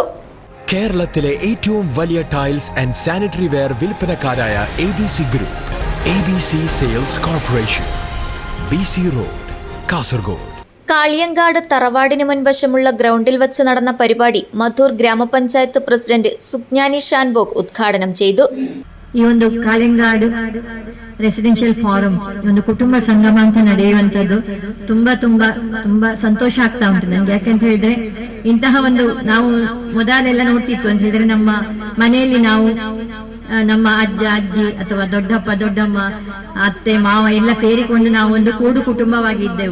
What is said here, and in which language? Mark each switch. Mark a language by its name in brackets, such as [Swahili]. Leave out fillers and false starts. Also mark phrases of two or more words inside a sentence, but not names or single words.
[Malayalam] കേരളത്തിലെ ഏറ്റവും വലിയ [English] tiles and sanitary ware [Malayalam] വിൽപ്പനക്കാരായ ABC ഗ്രൂപ്പ്, ABC സെയിൽസ് കോർപ്പറേഷൻ, BC റോഡ്, കാസർഗോഡ്. കാളിയങ്കാട് തറവാടിന് മുൻവശമുള്ള ഗ്രൗണ്ടിൽ വച്ച് നടന്ന പരിപാടി മധൂർ ഗ്രാമപഞ്ചായത്ത് പ്രസിഡന്റ് സുജ്ഞാനി ഷാൻബോഗ് ഉദ്ഘാടനം ചെയ്തു. [Kannada] ಈ ಒಂದು ಕಾಳಿಂಗಾಡು [English] residential forum [Kannada] ಒಂದು ಕುಟುಂಬ ಸಂಗಮ ಅಂತ ನಡೆಯುವಂತದ್ದು ತುಂಬಾ ತುಂಬಾ ತುಂಬಾ ಸಂತೋಷ ಆಗ್ತಾ ಉಂಟು ನನಗೆ. ಯಾಕೆಂತ ಹೇಳಿದ್ರೆ ಇಂತಹ ಒಂದು ನಾವು ಮೊದಲೆಲ್ಲ ನೋಡ್ತಿತ್ತು ಅಂತ ಹೇಳಿದ್ರೆ ನಮ್ಮ ಮನೆಯಲ್ಲಿ ನಾವು ನಮ್ಮ ಅಜ್ಜ ಅಜ್ಜಿ ಅಥವಾ ದೊಡ್ಡಪ್ಪ ದೊಡ್ಡಮ್ಮ ಅತ್ತೆ ಮಾವ ಎಲ್ಲ ಸೇರಿಕೊಂಡು ನಾವು ಒಂದು ಕೂಡು ಕುಟುಂಬವಾಗಿ ಇದ್ದೆವು.